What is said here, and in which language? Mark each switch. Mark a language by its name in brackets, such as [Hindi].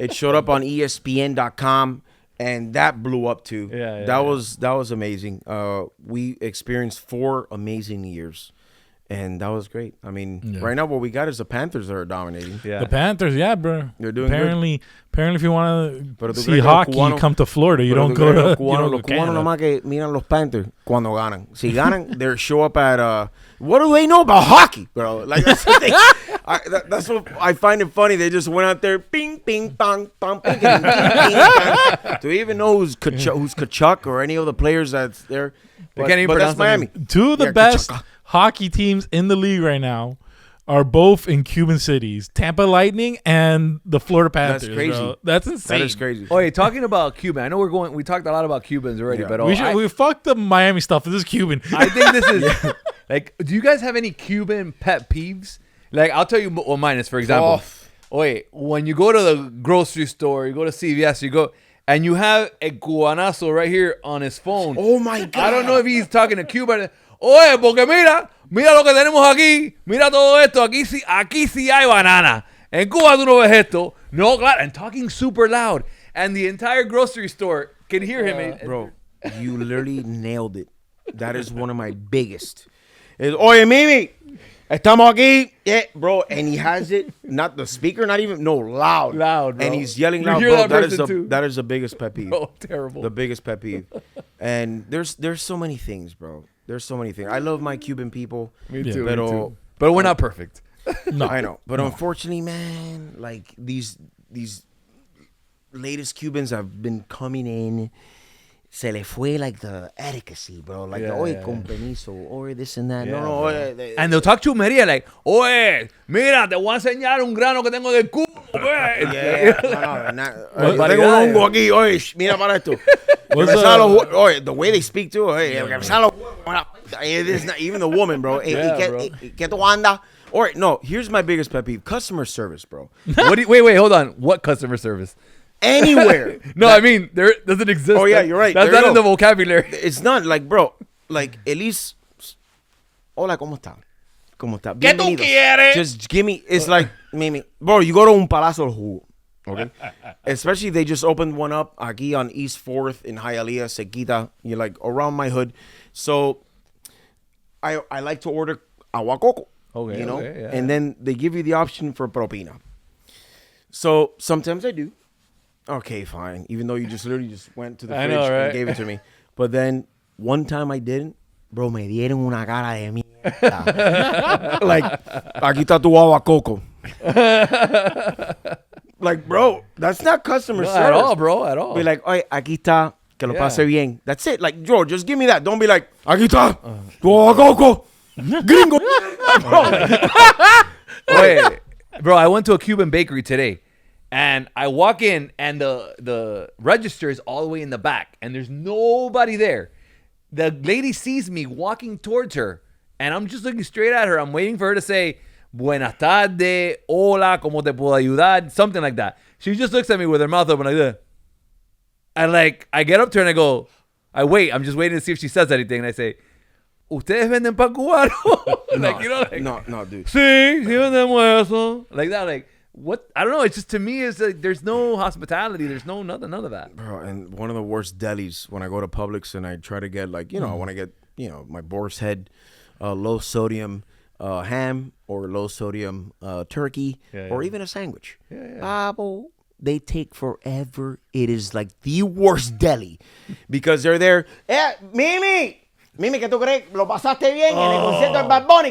[English] It showed up on ESPN.com. And that blew up too. That was amazing. We experienced 4 amazing years. And that was great. I mean, right now what we got is the Panthers that are dominating. Yeah. The Panthers, bro. They're doing apparently, if you want to see hockey, you come to Florida. You don't go to [Spanish] Los cubanos nomás que miran los Panthers cuando ganan. Si ganan, [English] they show up at what do they know about hockey, bro? Like that's the thing. That's what I find it funny. They just went out there, ping, ping, pong, pong, ping, ping, ping, ping. Do we even know who's Kachuk or any of the players that's there? They can't even pronounce Miami. Two of the best hockey teams in the league right now are both in Cuban cities: Tampa Lightning and the Florida Panthers. That's crazy. Bro. That's insane. That is crazy. Oh, hey, talking about Cuban, I know we talked a lot about Cubans already, but we fucked the Miami stuff. This is Cuban. I think this is like. Do you guys have any Cuban pet peeves? Like, I'll tell you what mine is. For example, wait, when you go to the grocery store, you go to CVS, you go. And you have a cubanazo right here on his phone. Oh, my God. I don't know if he's talking to Cuba. [Spanish] Oye, porque mira lo que tenemos aquí. Mira todo esto. Aquí sí hay banana. En Cuba tú no ves esto. No, claro. [English] And talking super loud. And the entire grocery store can hear him. Bro, you literally nailed it. That is one of my biggest. [Spanish] Oye, Mimi. Estamos aquí, [English] yeah, bro, and he has it, not the speaker, loud, bro. And he's yelling loud, bro. That is the biggest pet peeve. Oh, terrible. The biggest pet peeve. And there's so many things, bro. There's so many things. I love my Cuban people. Me too. But we're not perfect. No, I know. But unfortunately, man, like these latest Cubans have been coming in. [Spanish] Se le fue [English] like the etiquette, bro. Like, [Spanish] con permiso, [English] or this and that. No. And they'll talk [Spanish] chumería like, oye, mira, te voy a enseñar un grano que tengo del culo. Tengo un hongo aquí, oye, mira para esto. [English] The way they speak too, it is not even the woman, bro. [Spanish] ¿Qué tú anda? [English] Or no, here's my biggest pet peeve: customer service, bro. Wait, hold on. What customer service? Anywhere. No, I mean, there doesn't exist. Oh, yeah, you're right. That's not in the vocabulary. It's not like, bro, like, at least, [Spanish] hola, ¿cómo está? ¿Cómo está? ¿Qué tú quieres? [English] Just give me, it's like, Mimi, bro, you go to un Palacio del Jugo, okay? Especially, they just opened one up aquí on East 4th in Hialeah, Sequita, you're like, around my hood. So, I like to order agua coco, you know? And then they give you the option for propina. So, sometimes I do. Okay, fine. Even though you just literally just went to the fridge and gave it to me. But then one time I didn't. [Spanish] Bro, me dieron una cara de mierda. Like, aquí está tu agua coco. [English] Like, bro, that's not customer service. At all, bro, at all. Be like, [Spanish] oye, aquí está, que lo pase bien. [English] That's it. Like, George, just give me that. Don't be like, [Spanish] aquí está, tu agua coco. [English] Gringo. Wait, bro, I went to a Cuban bakery today. And I walk in, and the register is all the way in the back, and there's nobody there. The lady sees me walking towards her, and I'm just looking straight at her. I'm waiting for her to say, [Spanish] buenas tardes, hola, ¿cómo te puedo ayudar? [English] Something like that. She just looks at me with her mouth open like that. And like, I get up to her and I go, I wait. I'm just waiting to see if she says anything. And I say, [Spanish] ¿Ustedes venden pan cubano? [English] Like, you know, like, no, dude. [Spanish] Sí, sí vendemos eso. [English] Like that, like. what? I don't know. It's just, to me, it's like there's no hospitality. There's no none of that. Bro, and one of the worst delis when I go to Publix and I try to get like, I want to get, my boar's head, low sodium ham or low sodium turkey or even a sandwich. They take forever. It is like the worst deli because they're there. [Spanish] Mimi, ¿qué tú crees? ¿Lo pasaste bien en el concierto del Bad Bunny?